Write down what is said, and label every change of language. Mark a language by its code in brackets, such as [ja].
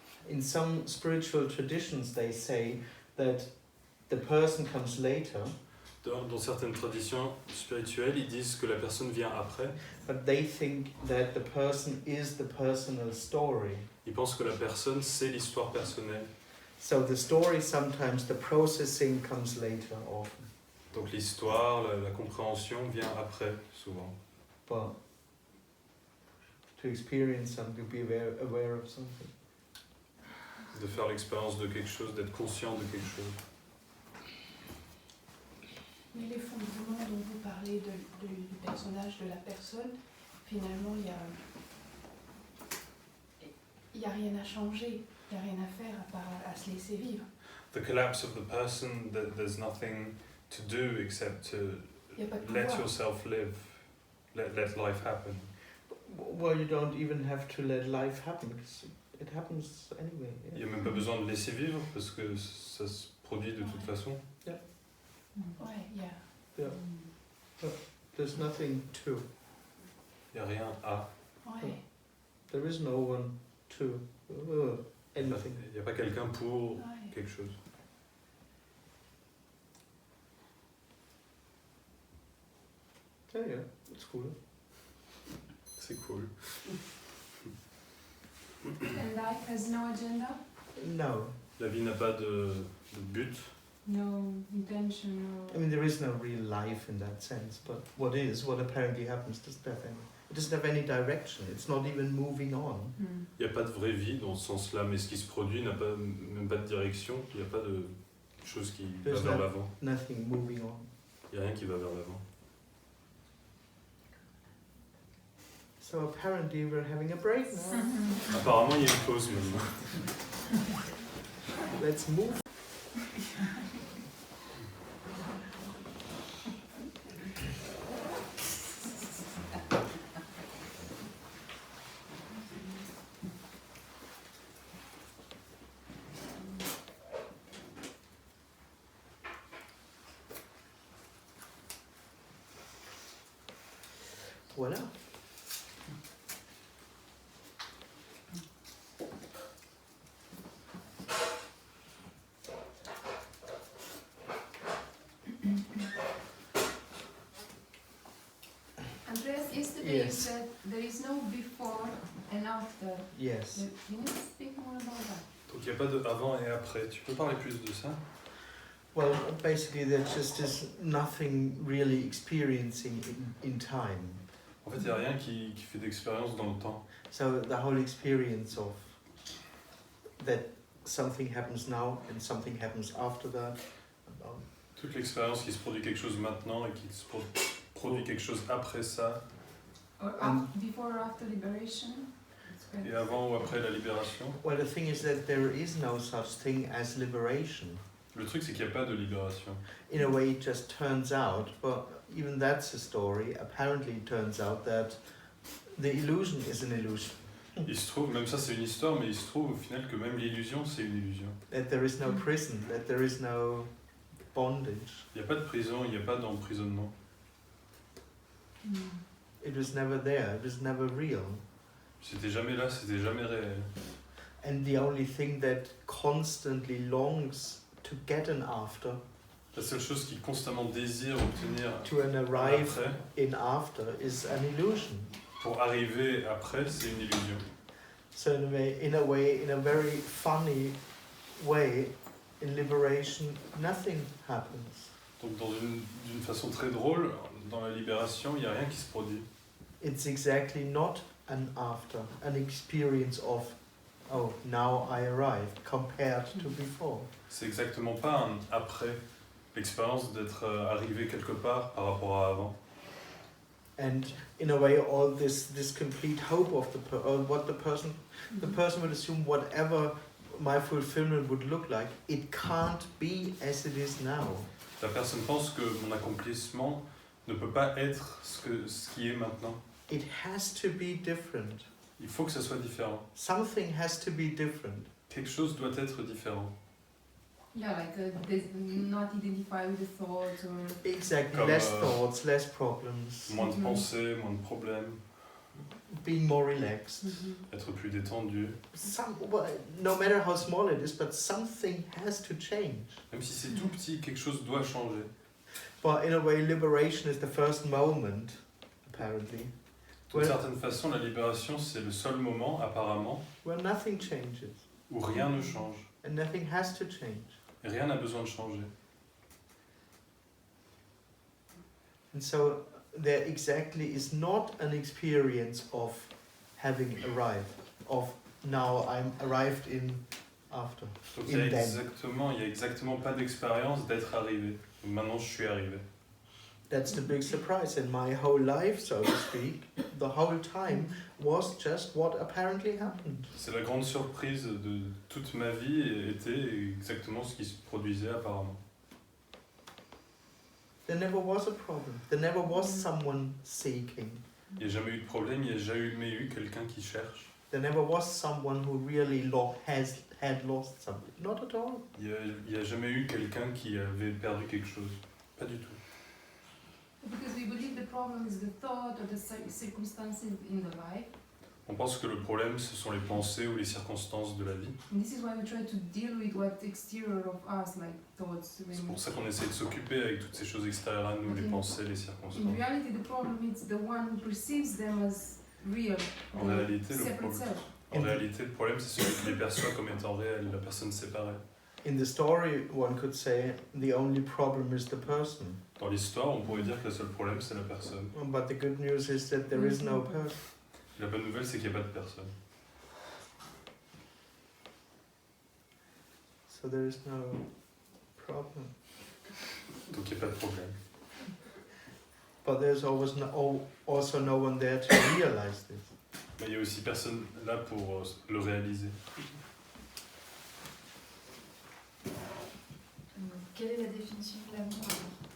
[en] In some spiritual traditions, they say that the person comes later. [fr] Dans certaines traditions spirituelles, ils disent que la personne vient après. [en] But they think that the person is the personal story. [fr] Ils pensent que la personne, c'est l'histoire personnelle. [en] So the story, sometimes the processing comes later often. [fr] Donc l'histoire, la compréhension vient après, souvent. [en] But to experience something, to be aware of something. [fr] De faire l'expérience de quelque chose, d'être conscient de quelque chose. Mais l'effondrement dont vous parlez du personnage, de la personne, finalement, il y a rien à changer, il n'y a rien à faire à part à se laisser vivre. [en] The collapse of the person, there's nothing to do except to let yourself live, let life happen. Well, you don't even have to let life happen, because it happens anyway. Yeah. [fr] Il n'y a même pas besoin de laisser vivre parce que ça se produit de toute façon. Ouais, [en] Yeah. But there's nothing to. [fr] Il n'y a rien à. Ouais. [en] There is no one to anything. [fr] Il n'y a pas quelqu'un pour quelque chose. [en] Yeah, it's cool. [fr] C'est cool. [en] And life has no agenda? No. [fr] La vie n'a pas de but. [en] No intention, no... I mean, there is no real life in that sense, but what apparently happens, it doesn't have any direction, it's not even moving on. [fr] Il n'y a pas de vraie vie dans ce sens-là, mais ce qui se produit n'a pas, même pas de direction, il n'y a pas de chose qui va vers l'avant. [en] Nothing moving on. [fr] Il n'y a rien qui va vers l'avant. [en] So apparently we're having a break now. [fr] Apparemment, il y a une pause maintenant. [en] Let's move. [fr] Voilà. [en] Andreas, yesterday you said there is no before and after. Yes. Can you speak more about that? [fr] Donc il n'y a pas de avant et après. Tu peux parler plus de ça? [en] Well, basically there just is nothing really experiencing in time. [fr] En fait, il n'y a rien qui fait d'expérience dans le temps. [en] So the whole experience of that something happens now and something happens after that. [fr] Toute l'expérience qui se produit quelque chose maintenant et qui se produit quelque chose après ça. [en] Or before or after liberation? [fr] Et avant ou après la libération. [en] Well, the thing is that there is no such thing as liberation. [fr] Le truc, c'est qu'il n'y a pas de libération. [en] In a way, it just turns out, but even that's a story. Apparently, it turns out that the illusion is an illusion. [fr] Il se trouve, même ça c'est une histoire, mais il se trouve au final que même l'illusion c'est une illusion. [en] That there is no prison, that there is no bondage. [fr] Il n'y a pas de prison, il n'y a pas d'emprisonnement. [en] It was never there, it was never real. [fr] C'était jamais là, c'était jamais réel. [en] And the only thing that constantly longs to get an after, [fr] La seule chose qui constamment désire obtenir [en] to an arrive [fr] après, [en] in after, is an illusion. [fr] pour arriver après, c'est une illusion. [en] So in a way, in a very funny way, in liberation, nothing happens. [fr] Donc d'une façon très drôle, dans la libération, il n'y a rien qui se produit. [en] It's exactly not an after, an experience of oh, now I arrived, compared to before. [fr] C'est exactement pas un après l'expérience d'être arrivé quelque part par rapport à avant. [en] And in a way, all this complete hope of what the person will assume whatever my fulfillment would look like, it can't be as it is now. [fr] La personne pense que mon accomplissement ne peut pas être ce qui est maintenant. [en] It has to be different. [fr] Il faut que ça soit différent. [en] Something has to be different. [fr] Quelque chose doit être différent. [en] Yeah, like not identify with the thoughts or... Exactly, [fr] Comme, [en] less thoughts, less problems, [fr] Moins de pensées, moins de problèmes, [en] being more relaxed. [fr] être plus détendu. [en] No matter how small it is, but something has to change. [fr] Même si c'est tout petit, quelque chose doit changer. [en] But in a way, liberation is the first moment, apparently, [fr] D'une certaine façon, la libération, c'est le seul moment, apparemment, [en] where nothing changes [fr] où rien ne change. [en] and nothing has to change. [fr] Et rien n'a besoin de changer. [en] And so there exactly is not an experience of having arrived, of now I'm arrived in after. [fr] Donc il y a exactement pas d'expérience d'être arrivé. Donc maintenant, je suis arrivé. [en] That's the big surprise in my whole life, so to speak. The whole time was just what apparently happened. [fr] C'est la grande surprise de toute ma vie et était exactement ce qui se produisait apparemment. [en] There never was a problem. There never was someone seeking. [fr] Il n'y a jamais eu de problème, il n'y a jamais eu quelqu'un qui cherche. [en] There never was someone who really had lost something. Not at all. [fr] Il n'y a jamais eu quelqu'un qui avait perdu quelque chose. Pas du tout. [en] Because we believe the problem is the thought or the circumstances in the life. [fr] On pense que le problème, ce sont les pensées ou les circonstances de la vie. [en] And this is why we try to deal with what exterior of us, like thoughts. [fr] C'est pour ça qu'on essaie de s'occuper avec toutes ces choses extérieures à nous, les pensées, les circonstances. [en] In reality, the problem is the one who perceives them as real. [fr] En réalité, le problème, c'est celui qui les perçoit comme étant réels, la personne séparée. [en] In the story, one could say the only problem is the person. [fr] Dans l'histoire, on pourrait dire que le seul problème, c'est la personne. [en] But the good news is that there is no person. [fr] La bonne nouvelle, c'est qu'il n'y a pas de personne. [en] So there is no problem. [fr] Donc il n'y a pas de problème. [en] But there's also no one there to realize this. [fr] Mais il n'y a aussi personne là pour le réaliser. Quelle est la définition de l'amour alors?